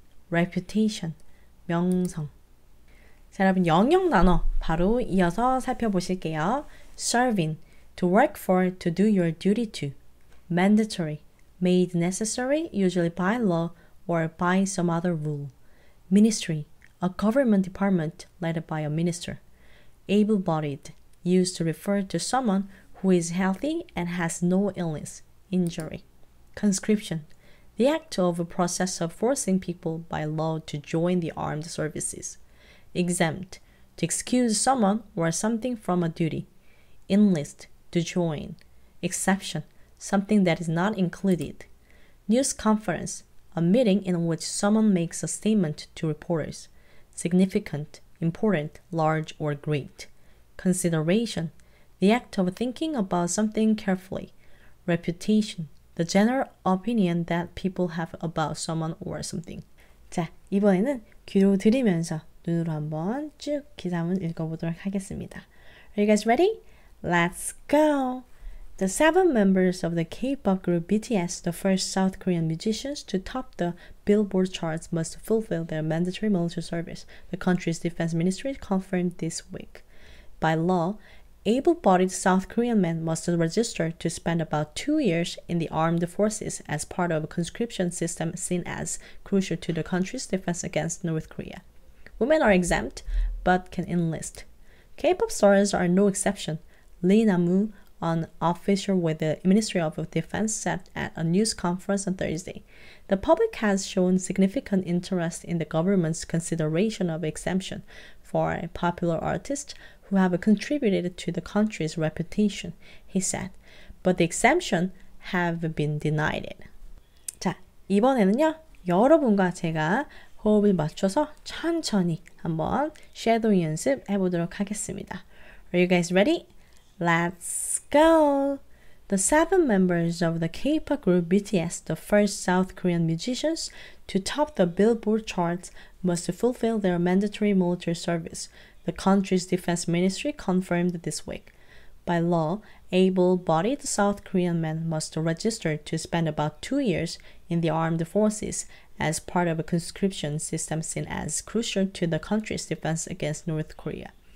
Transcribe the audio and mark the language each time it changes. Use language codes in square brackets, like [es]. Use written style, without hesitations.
[ko] reputation, 명성. 자, 여러분 영역 단어 바로 이어서 살펴보실게요. [en] serving, to work for, to do your duty to. mandatory, made necessary, usually by law or by some other rule. ministry, a government department led by a minister. able-bodied, used to refer to someone who is healthy and has no illness, injury. Conscription, the act of a process of forcing people by law to join the armed services. Exempt, to excuse someone or something from a duty. Enlist, to join. Exception, something that is not included. News conference, a meeting in which someone makes a statement to reporters. Significant, important, large, or great. Consideration, the act of thinking about something carefully. Reputation, the general opinion that people have about someone or something. [ko] 자, 이번에는 귀로 들으면서 눈으로 한번 쭉 기사문 읽어보도록 하겠습니다. [en] Are you guys ready? Let's go! The 7 members of the K-pop group BTS, the first South Korean musicians to top the Billboard charts, must fulfill their mandatory military service, the country's defense ministry confirmed this week. By law, able-bodied South Korean men must register to spend about 2 years in the armed forces as part of a conscription system seen as crucial to the country's defense against North Korea. Women are exempt, but can enlist. K-pop stars are no exception. Lee Namu, an official with the Ministry of Defense, said at a news conference on Thursday. The public has shown significant interest in the government's consideration of exemption for popular artists who have contributed to the country's reputation, he said. But the exemption have been denied. [ko] 자, 이번에는요, 여러분과 제가 호흡을 맞춰서 천천히 한번 쉐도잉 연습 해보도록 하겠습니다. [en] Are you guys ready? Let's go! The 7 members of the K-pop group BTS, the first South Korean musicians to top the Billboard charts, must fulfill their mandatory military service, the country's defense ministry confirmed this week. By law, able-bodied South Korean men must register to spend about 2 years in the armed forces as part of a conscription system seen as crucial to the country's defense against North Korea.